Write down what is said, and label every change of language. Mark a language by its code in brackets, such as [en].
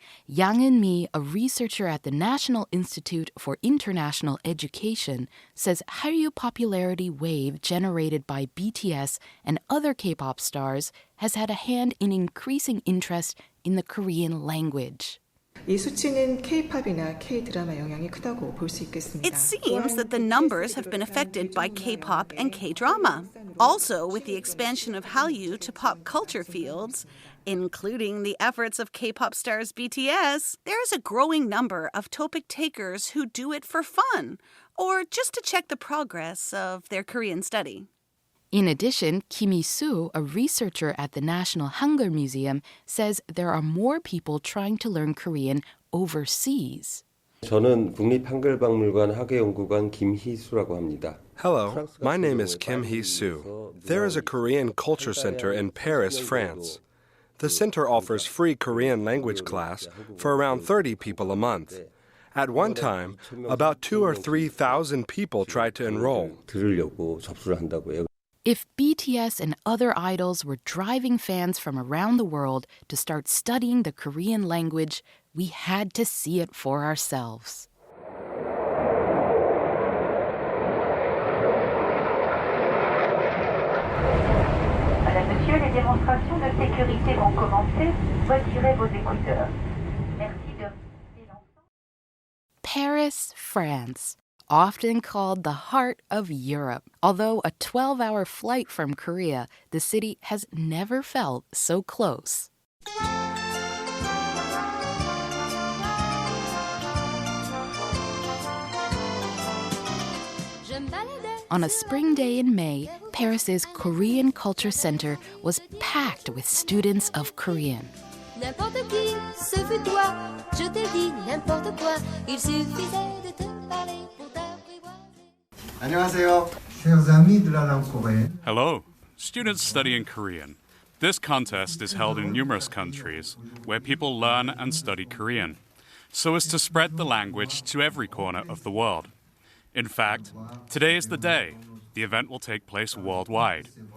[en] Yang In-mi, a researcher at the National Institute for International Education, says Hallyu popularity wave generated by BTS and other K-pop stars has had a hand in increasing interest in the Korean language. [ko] 이 수치는 K-팝이나 K-드라마 영향이 크다고 볼 수 있겠습니다. [en] It seems that the numbers have been affected by K-pop and K-drama. Also, with the expansion of Hallyu to pop culture fields, including the efforts of K-pop stars BTS, there is a growing number of TOPIK takers who do it for fun or just to check the progress of their Korean study. In addition, Kim Hee-soo, a researcher at the National Hangul Museum, says there are more people trying to learn Korean overseas. [ko] 저는 국립한글박물관 학예연구관 김희수라고 합니다. [en] Hello, my name is Kim Hee-soo. There is a Korean culture center in Paris, France. The center offers free Korean language class for around 30 people a month. At one time, about 2,000 or 3,000 people tried to enroll. [ko] 들으려고 접수를 한다고요. [en] If BTS and other idols were driving fans from around the world to start studying the Korean language, we had to see it for ourselves. [fr] Monsieur, les démonstrations de sécurité vont commencer. Retirez vos écouteurs. Merci de... [en] Paris, France, often called the heart of Europe. Although a 12-hour flight from Korea, the city has never felt so close. On a spring day in May, Paris's Korean Culture Center was packed with students of Korean. [fr] N'importe qui, ce fut toi. Je t'ai dit n'importe quoi. Il suffisait de te parler pour t'apprivoiser. [ko] 안녕하세요. [fr] Chers amis de la langue coréenne. [en] Hello, students studying Korean. This contest is held in numerous countries where people learn and study Korean, so as to spread the language to every corner of the world. In fact, today is the day. The event will take place worldwide.